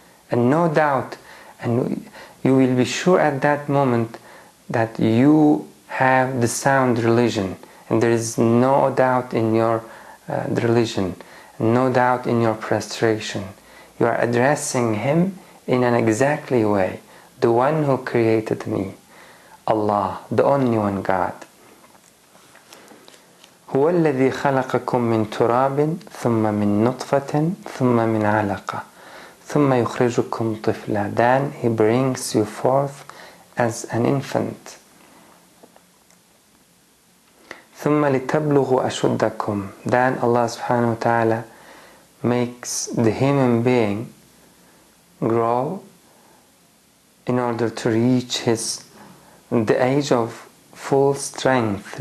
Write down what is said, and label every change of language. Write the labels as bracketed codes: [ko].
[en] And no doubt, and you will be sure at that moment that you have the sound religion, and there is no doubt in your religion, no doubt in your prostration. You are addressing Him in an exactly way, the one who created me, Allah, the only one God. [ar] هو الذي خلقكم من تراب ثم من نطفة ثم من علقة ثم يخرجكم طفلا. [en] Then He brings you forth as an infant. [ar] ثم لتبلغوا أشدكم. [en] Then Allah subhanahu wa ta'ala makes the human being grow in order to reach the age of full strength.